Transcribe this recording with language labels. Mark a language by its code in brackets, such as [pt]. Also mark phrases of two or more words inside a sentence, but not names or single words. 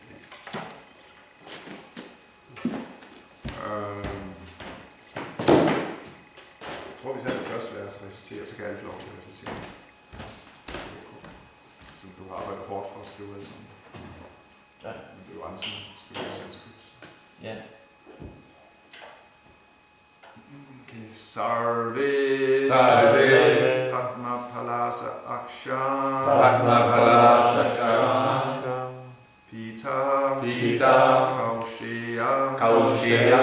[da] Jeg tror, vi tager det første vers og reciterer, så kan alle få lov til at recitere. Så du har arbejdet hårdt for at skrive det sådan. Ja. Men det er jo andre, som skriver sanskrit. Ja. Okay. [sa] Sarve Padma Palasa Aksha Padma Palasa Pita Kaushya